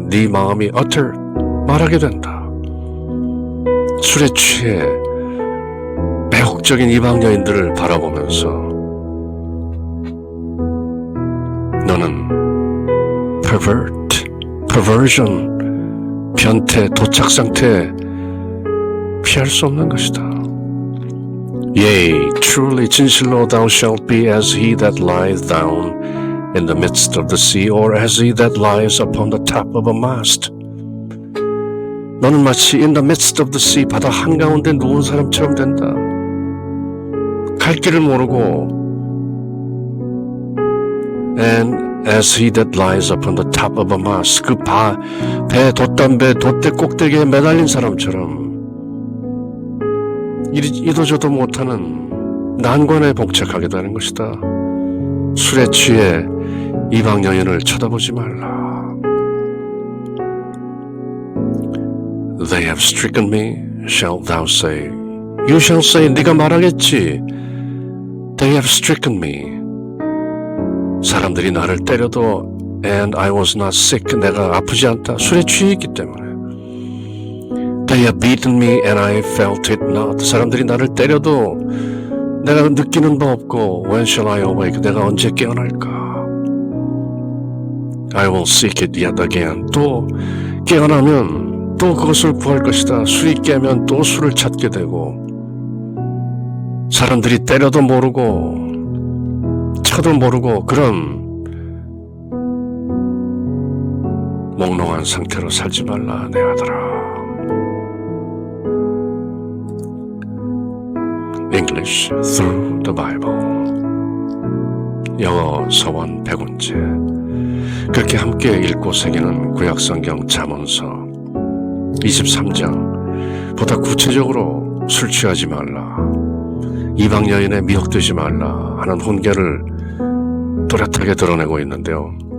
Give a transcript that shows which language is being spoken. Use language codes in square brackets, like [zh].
[ko] 네 마음이 utter, 말하게 된다. 술에 취해 매혹적인 이방 여인들을 바라보면서 너는 pervert, perversion, 변태, 도착 상태 피할 수 없는 것이다. [en] Yea, truly, [ko] 진실로 [en] thou shalt be as he that lieth down in the midst of the sea, or as he that lies upon the top of a mast. [ko] 너는 마치 [en] in the midst of the sea, [ko] 바다 한가운데 누운 사람처럼 된다. 갈 길을 모르고 [en] and as he that lies upon the top of a mast, [ko] 그 배 돛담배 돛대 꼭대기에 매달린 사람처럼 이도저도 못하는 난관에 봉착하게 되는 것이다. 술에 취해 이방 여인을 쳐다보지 말라. [en] They have stricken me, shalt thou say. You shall say, [ko] 네가 말하겠지. [en] They have stricken me. [ko] 사람들이 나를 때려도 [en] and I was not sick. [ko] 내가 아프지 않다. 술에 취해 있기 때문에. [en] They have beaten me and I felt it not. [ko] 사람들이 나를 때려도 내가 느끼는 바 없고 [en] when shall I awake? [ko] 내가 언제 깨어날까? [en] I will seek it yet again. [ko] 또 깨어나면 또 그것을 구할 것이다. 술이 깨면 또 술을 찾게 되고 사람들이 때려도 모르고 쳐도 모르고 그런 몽롱한 상태로 살지 말라 내 아들아. [en] English through the Bible. [ko] 영어 서원 100원제. 그렇게 함께 읽고 새기는 구약성경 잠언서 23장. 보다 구체적으로 술 취하지 말라, 이방 여인에 미혹되지 말라 하는 훈계를 또렷하게 드러내고 있는데요.